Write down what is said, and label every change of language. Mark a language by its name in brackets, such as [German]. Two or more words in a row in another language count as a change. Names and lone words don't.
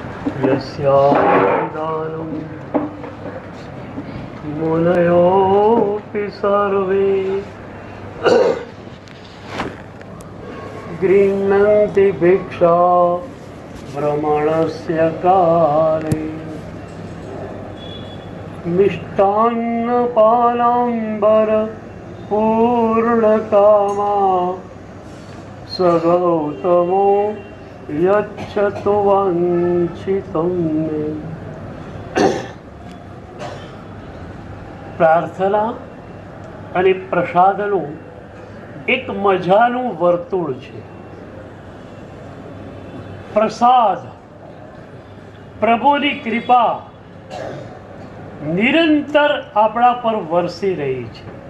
[Sanskrit] यस्यादानं मुनयोऽपि सर्वे गृह्णन्ति भिक्षा भ्रमणस्य काले मिष्टान्नपानाम्बर पूर्णकामा स गौतमो यच्छतु वाञ्छितं मे। [Gujarati] પ્રાર્થના અને પ્રસાદનું એક મજાનું વર્તુળ છે. પ્રસાદ, પ્રભુની કૃપા નિરંતર આપણા પર વરસી રહી છે.